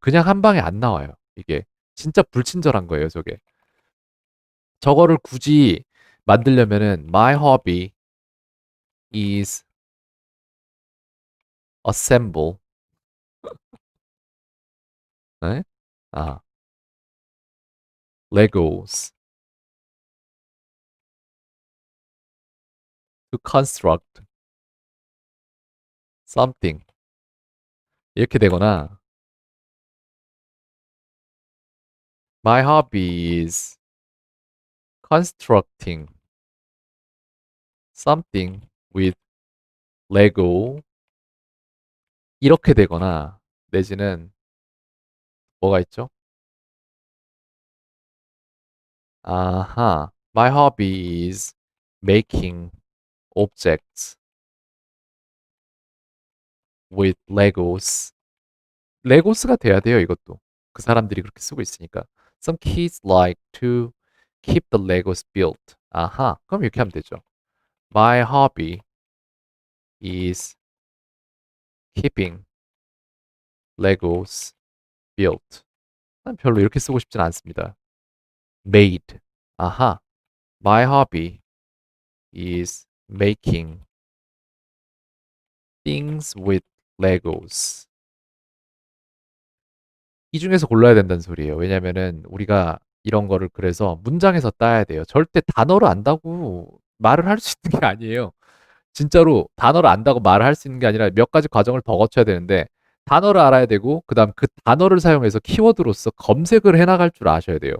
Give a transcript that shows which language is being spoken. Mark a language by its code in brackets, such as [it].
[ko] 그냥 한 방에 안 나와요. 이게 진짜 불친절한 거예요, 저게. 저거를 굳이 만들려면은 [en] my hobby is assemble [ko] 네? [en] 아, Legos to construct something [ko] 이렇게 되거나 [en] my hobby is constructing something with Lego [ko] 이렇게 되거나 내지는 뭐가 있죠? [en] 아하, my hobby is making objects with Legos. [ko] 레고스가 돼야 돼요, 이것도. 그 사람들이 그렇게 쓰고 있으니까. [en] Some kids like to keep the Legos built. [ko] 아하, 그럼 이렇게 하면 되죠. [en] My hobby is keeping Legos built. [ko] 난 별로 이렇게 쓰고 싶진 않습니다. [en] Made. 아하, my hobby is making things with Legos. [ko] 이 중에서 골라야 된다는 소리예요. 왜냐면은 우리가 이런 거를 그래서 문장에서 따야 돼요. 절대 단어를 안다고 말을 할 수 있는 게 아니에요. 진짜로 단어를 안다고 말을 할 수 있는 게 아니라 몇 가지 과정을 더 거쳐야 되는데 단어를 알아야 되고 그다음 그 단어를 사용해서 키워드로서 검색을 해 나갈 줄 아셔야 돼요.